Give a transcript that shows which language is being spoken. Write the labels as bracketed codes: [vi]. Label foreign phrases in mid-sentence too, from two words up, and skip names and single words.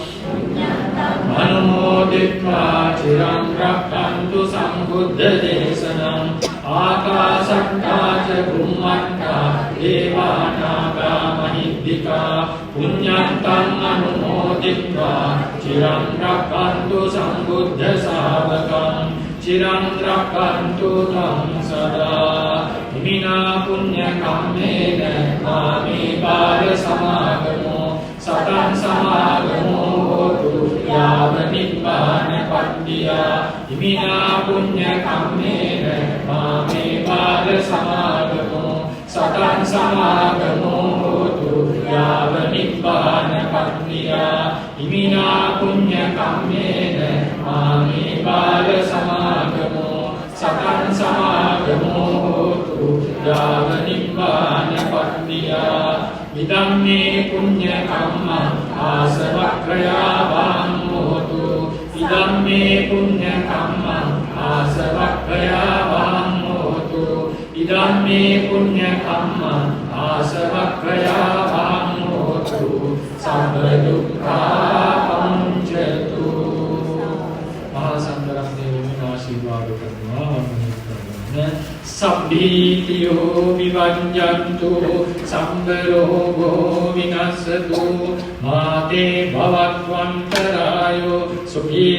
[pi] අනුමෝදිत्वा චිරං රක්ඛන්තු සම්බුද්ධ දේශනං ආකාශත්තා ච බුම්මත්තා දේවානාගා මහිද්దికා පුඤ්ඤන්තං අනුමෝදිत्वा චිරං රක්ඛන්තු සම්බුද්ධ ශාවකං චිරං රක්ඛන්තු තං සදා ඉමිනා පුඤ්ඤ කම්මේන මාමේ බාල සමාගමෝ සතං සමාගමෝ හෝතු යාව නිබ්බාන පත්තියා ඉමිනා පුඤ්ඤ කම්මේන මාමේ බාල සමාගමෝ සතං සමාගමෝ හෝතු යාව නිබ්බාන පත්තියා ඉමිනා පුඤ්ඤ කම්මේන මාමේ බාල සමාගමෝ සතං සමාගමෝ හෝතු යාව නිබ්බාන පත්තියා ඉදම්මේ පුඤ්ඤ කම්මං ආසවක්ඛයාවං හෝතු ඉදම්මේ පුඤ්ඤ කම්මං ආසවක්ඛයාවං හෝතු ඉදම්මේ පුඤ්ඤ කම්මං ආසවක්ඛයාවං හෝතු සම්බ දුක්ඛා පමුඤ්චතු [si] මහා සංඝරත්නයේ වෙන ආශිර්වාද කරනවා [pi] සබ්බීතියෝ විවංජන්තු සම්බරෝගෝ විනස්සතු මාතේ භවත්වන්තරායෝ සුඛී